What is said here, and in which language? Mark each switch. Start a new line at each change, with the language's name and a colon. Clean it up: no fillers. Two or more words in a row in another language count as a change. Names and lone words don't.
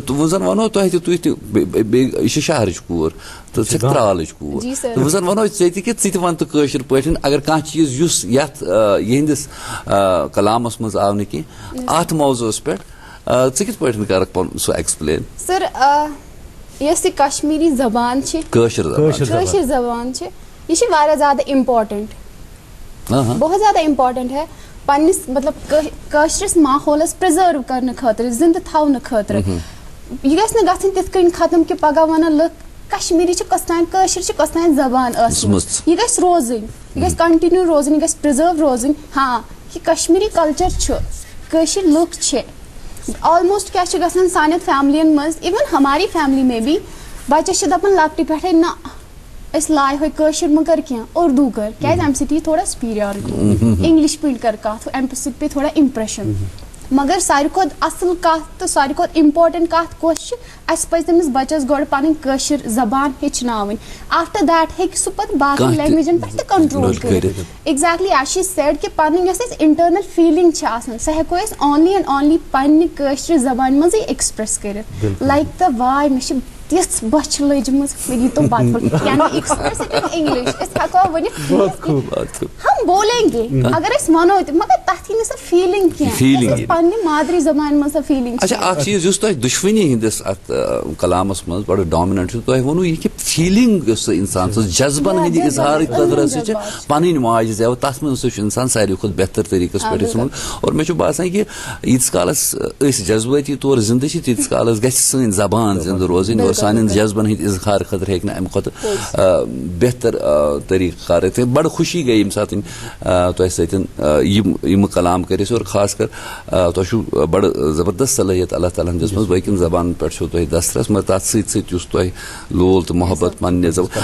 Kashmiri: تہٕ وۄنۍ زن ونو تۄہہِ تہِ, تُہۍ تہِ بیٚیہِ یہِ چھِ شہرٕچ کوٗر تہٕ ژٕ چھَکھ ترٛالٕچ کوٗر, تہٕ وۄنۍ زن ونو ژےٚ تہِ کہِ ژٕ تہِ ون تہٕ کٲشِر پٲٹھۍ اگر کانٛہہ چیٖز یُس یتھ یِہنٛدِس کلامس منٛز آو نہٕ کینٛہہ اتھ موضوعس پٮ۪ٹھ, ژٕ کِتھ پٲٹھۍ کرکھ پنُن سُہ ایکسپلین. سر یۄس یہِ کشمیٖری زبان چھِ, کٲشِر زبان چھِ, یہِ چھِ واریاہ زیادٕ امپارٹنٹ,
Urdu: بہت زیادہ امپارٹنٹ ہے
Kashmiri: پننس مطلب کٲشرس ماحولس پرزٲرو کرنہٕ خٲطرٕ, زندٕ تھاونہٕ خٲطرٕ. یہِ گژھِ نہٕ گژھٕنۍ تِتھ کٔنۍ ختم کہِ پگاہ ونن لُکھ کشمیٖری چھِ کۄس تانۍ, کٲشِر چھِ کۄس تانۍ زبان ٲسمٕژ. یہِ گژھِ روزٕنۍ, یہِ گژھِ کنٹِنیو روزٕنۍ, یہِ گژھِ پرزٲرو روزٕنۍ. ہاں یہِ کشمیٖری کلچر چھُ, کٲشِر لُکھ چھِ آلموسٹ کیاہ چھُ گژھان سانٮ۪ن فیملین منٛز, ایون
Urdu: ہماری فیملی میں بھی
Kashmiri: بچس چھِ دپان لۄکٹہِ پٮ۪ٹھے نہ أسۍ لاے کٲشِر مہٕ کر کینٛہہ, اردوٗ کر, کیازِ امہِ سۭتۍ یی تھوڑا سُپیریارٹی. انگلش پٲٹھۍ کر کتھ, امہِ سۭتۍ پیٚیہِ تھوڑا امپریشن. مگر ساروی کھۄتہٕ اصل کتھ تہٕ ساروی کھۄتہٕ امپارٹنٹ کتھ کۄس چھِ, اسہِ پزِ تٔمِس بچس گۄڈٕ پنٕنۍ کٲشِر زبان ہیٚچھناوٕنۍ.
English: after that
Kashmiri: ہیٚکہِ سُہ پتہٕ باقٕے لینگویجن پٮ۪ٹھ تہِ کنٹرول کٔرِتھ.
English: exactly as she said
Kashmiri: کہِ پنٕنۍ یۄس اسہِ انٹرنل فیٖلِنگ چھِ آسان سۄ ہٮ۪کو أسۍ
English: only and only
Kashmiri: پننہِ کٲشرِ زبانہِ منٛزٕے ایکسپریس کٔرِتھ.
English: like the way
Kashmiri: مےٚ چھِ تِژھ بۄچھِ لٔجمٕژ مےٚ دِتو بَدل یعنی
English: express it in English
Kashmiri: أسۍ ہٮ۪کو ؤنِتھ
Urdu: ہم بولیں گے
Kashmiri: اگر أسۍ وَنو تہِ مگر تَتھ یی نہٕ سۄ فیٖلِنٛگ کینٛہہ پننہِ مادری زبانہِ منٛز سۄ فیٖلِنٛگ. اچھا اکھ چیٖز یُس تۄہہِ دُشوٕنی ہٕنٛدِس اتھ کلامس منٛز بڑٕ ڈامننٹ چھُ تۄہہِ ووٚنوٕ یہِ کہِ فیٖلِنٛگ یۄس سۄ اِنسان سٕنٛز جذبن ہٕنٛدِ اظہار خٲطرٕ ہسا چھِ پنٕنۍ ماجہِ زٮ۪و تتھ منٛز ہسا چھُ اِنسان ساروی کھۄتہٕ بہتر طریٖقس پٮ۪ٹھ یژھُن اور مےٚ چھُ باسان کہِ ییٖتِس کالس أسۍ جذبٲتی طور زِندٕ چھِ تیٖتِس کالس گژھِ سٲنۍ زبان زِندٕ روزٕنۍ اور سانٮ۪ن جذبن ہٕنٛدۍ اظہار خٲطرٕ ہیٚکہِ نہٕ امہِ کھۄتہٕ بہتر طریٖقہٕ کار تہٕ بڑٕ خوشی گٔے ییٚمہِ ساتہٕ تۄہہِ سۭتۍ یِم کلام کٔرۍ أسۍ اور خاص کر تۄہہِ چھُو بڑٕ زبردست صلٲحیت اللہ تعالیٰ ہن دِژمٕژ باقین زبانن پٮ۪ٹھ چھُو تۄہہِ دسترس مگر تتھ سۭتۍ سۭتۍ یُس تۄہہِ لول تہٕ محبت پننہِ زبان.